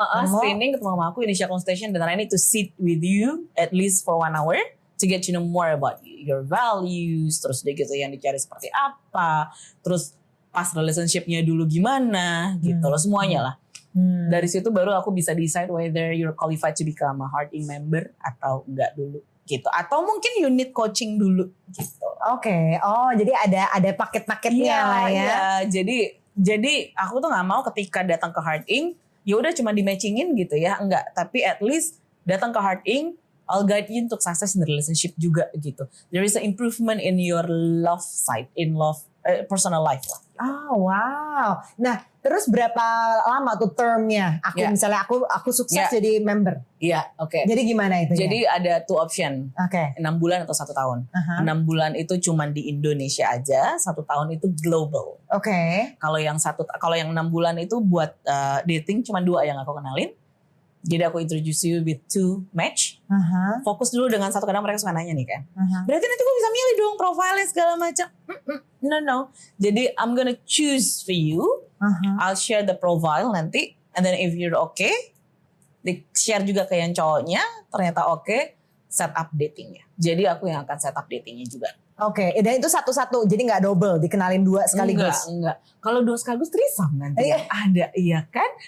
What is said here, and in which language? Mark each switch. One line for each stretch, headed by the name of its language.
English: Screening
Indonesian: ketemu sama aku,
English: initial consultation, dan I need to sit with you at least for 1 hour to get to know more about your values.
Indonesian: Terus dia gitu yang dicari seperti apa. Terus pas relationshipnya dulu gimana gitu loh, semuanya lah. Dari situ baru aku bisa
English: decide whether you're qualified to become a Heart Inc.
Indonesian: member atau enggak dulu gitu. Atau mungkin
English: you need coaching
Indonesian: dulu gitu. Jadi ada paket-paketnya lah ya. Jadi aku tuh nggak mau ketika datang ke Heart Inc. ya udah cuma di matchingin gitu ya, enggak. Tapi
English: at least
Indonesian: datang ke Heart Inc.
English: I'll guide you untuk success in the relationship
Indonesian: juga gitu.
English: There is an improvement in your love side, in love personal life lah. Wow.
Indonesian: Nah, terus berapa lama tuh termnya? Misalnya aku sukses jadi member. Jadi gimana itu? Jadi ada 2 option. 6 bulan atau 1 tahun. 6 bulan itu cuma di Indonesia aja, 1 tahun itu global. Kalau yang 6 bulan itu buat dating cuma 2 yang aku kenalin. Jadi aku
English: introduce you with 2 match.
Indonesian: Fokus dulu dengan 1, kadang mereka suka nanya nih kan. Berarti nanti gue bisa milih dong profilnya segala macam.
English: No. Jadi I'm gonna choose for you. I'll share the profile
Indonesian: nanti.
English: And then if you're okay,
Indonesian: di share juga ke yang cowoknya. Ternyata okay, set up datingnya. Jadi aku yang akan set up datingnya juga. Dan itu satu-satu, jadi nggak double, dikenalin 2 sekaligus. Enggak. Kalau 2 sekaligus threesome nanti ada, iya kan?